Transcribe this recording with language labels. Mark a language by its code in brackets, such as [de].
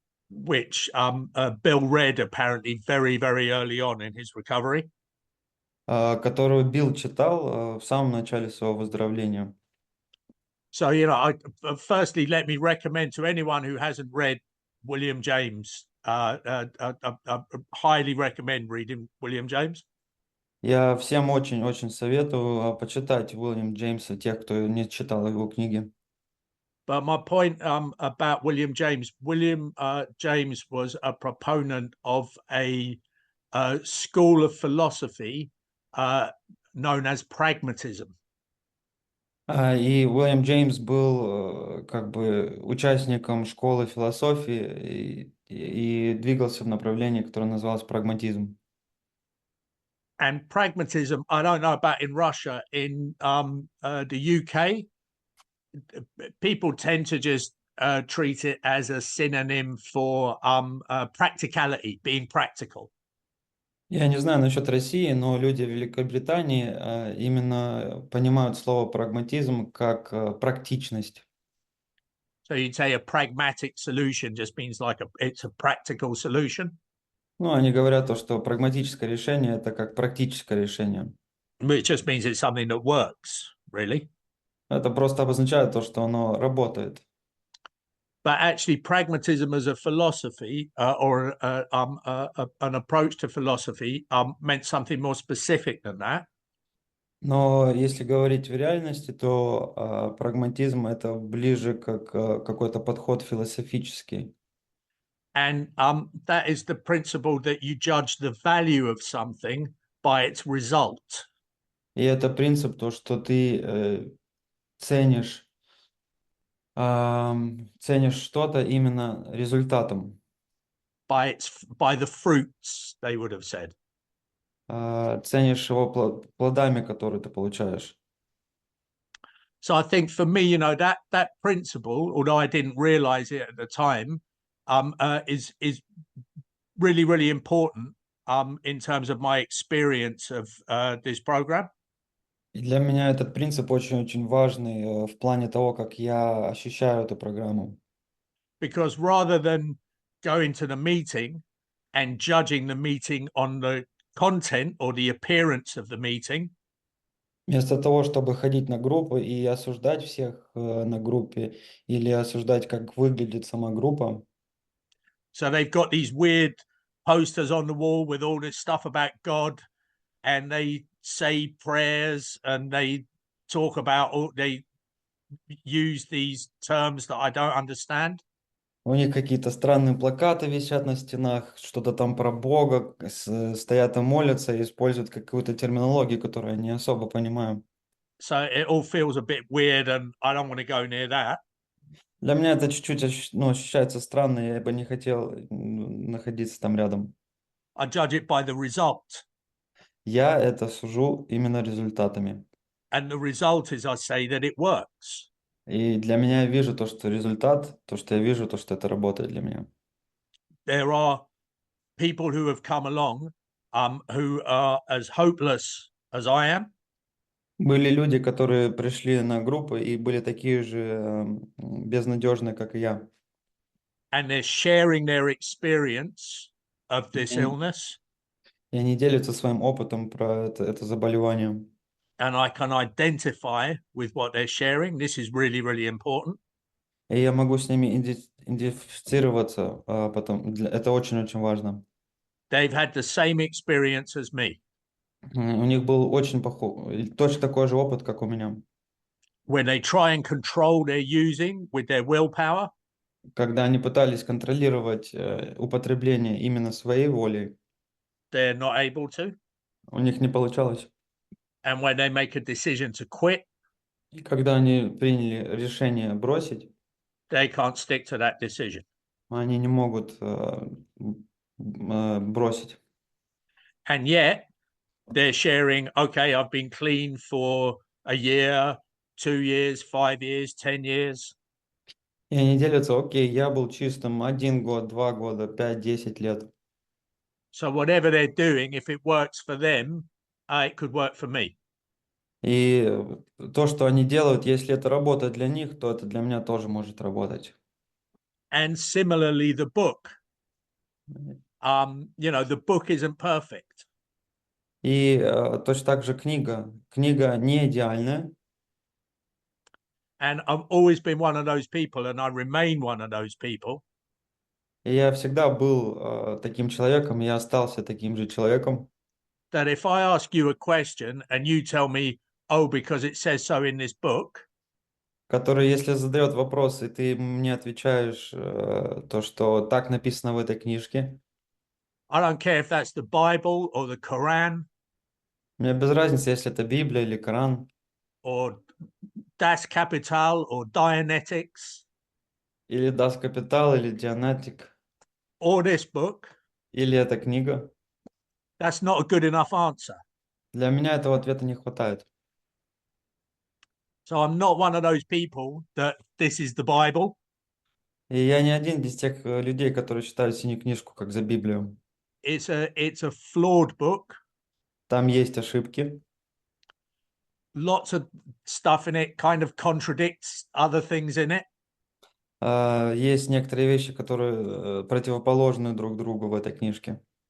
[en] which Bill read apparently very, very early on in his recovery. [ru] которую Билл читал в самом начале своего выздоровления. [en] So, you know, firstly, let me recommend to anyone who hasn't read William James, I highly recommend reading William James. [ru] Я всем очень-очень советую почитать Уильям Джеймса, тех, кто не читал его книги. [en] But my point about William James was a proponent of a school of philosophy known as pragmatism. [ru] И Уильям Джеймс был как бы участником школы философии и двигался в направлении, которое называлось прагматизм. [en] And pragmatism, I don't know about in Russia, in the UK, people tend to just treat it as a synonym for practicality, being practical. [ru] Я не знаю насчет России, но люди в Великобритании именно понимают слово прагматизм как практичность. [en] So you'd say a pragmatic solution just means like it's a practical solution. [ru] Ну, они говорят то, что прагматическое решение это как практическое решение. [en] It just means it's something that works, really. [ru] Это просто обозначает то, что оно работает. [en] But actually, pragmatism as a philosophy or an approach to philosophy meant something more specific than that. [ru] Но если говорить в реальности, то прагматизм это ближе как какой-то подход философический. [en] And that is the principle that you judge the value of something by its result. [ru] И это принцип, то, что ты ценишь что-то именно результатом. [en] By the fruits, they would have said. [ru] Ценишь его плодами, которые ты получаешь. [en] So I think for me, you know, that principle, although I didn't realize it at the time, is really, really important in terms of my experience of this program. [ru] И для меня этот принцип очень-очень важный в плане того, как я ощущаю эту программу. [en] Because rather than going to the meeting and judging the meeting on the content or the appearance of the meeting, [ru] Вместо того, чтобы ходить на группы и осуждать всех на группе или осуждать, как выглядит сама группа. [en] so they've got these weird posters on the wall with all this stuff about God, and they say prayers and they talk about they use these terms that I don't understand. [ru] У них какие-то странные плакаты висят на стенах, что-то там про Бога, стоят и молятся, и используют какую-то терминологию, которую я не особо понимаю. [en] So it all feels a bit weird, and I don't want to go near that. [ru] Для меня это чуть-чуть ощущается странно, я бы не хотел находиться там рядом. [en] I judge it by the result. [ru] Я это сужу именно результатами. [en] And the result is I say that it works. [ru] И для меня я вижу то, что результат, то, что я вижу, то, что это работает для меня. [en] There are people who have come along who are as hopeless as I am. [ru] Были люди, которые пришли на группы и были такие же безнадежные, как и я. [en] And they're sharing their experience of [ru] И [en] this [ru] они, [en] illness. [ru] и они делятся своим опытом про это заболевание. [en] And I can identify with what they're sharing. This is really, really important. [ru] И я могу с ними идентифицироваться, это очень-очень важно. [en] They've had the same experience as me. [ru] У них был очень точно такой же опыт, как у меня. [en] When they try and control their using with their willpower, [ru] Когда они пытались контролировать употребление именно своей волей, [en] they're not able to. [ru] у них не получалось. [en] And when they make a decision to quit, [ru] И когда они приняли решение бросить, [en] they can't stick to that decision. [ru] они не могут бросить. [en] And yet they're sharing, okay, I've been clean for a year, 2 years, 5 years, 10 years. [ru] И они делятся, окей, я был чистым 1 год, 2 года, 5, 10 лет. [en] So whatever they're doing, if it works for them, it could work for me. [ru] И то, что они делают, если это работает для них, то это для меня тоже может работать. [en] And similarly, the book. The book isn't perfect. [ru] И точно так же книга. Книга не идеальная. [en] And I've always been one of those people, and I remain one of those people. [ru] И я всегда был таким человеком, и я остался таким же человеком, [en] That if I ask you a question and you tell me, oh, because it says so in this book, [ru] который, если задает вопрос, и ты мне отвечаешь то, что так написано в этой книжке, [en] I don't care if that's the Bible or the Quran [ru] мне без разницы, если это Библия или Коран, [en] or Das Kapital or Dianetics [ru] или Das Kapital, или Dianetic, [en] or this book, [ru] или эта книга. [en] that's not a good enough answer. [ru] Для меня этого ответа не хватает. [en] So I'm not one of those people that this is the Bible. [ru] И я не один из тех людей, которые читают синюю книжку как за Библию. [en] It's a flawed book. [ru] Там есть ошибки. [en] Lots of stuff in it kind of contradicts other things in it. [ru] Есть некоторые вещи, которые противоположны друг другу в этой книжке.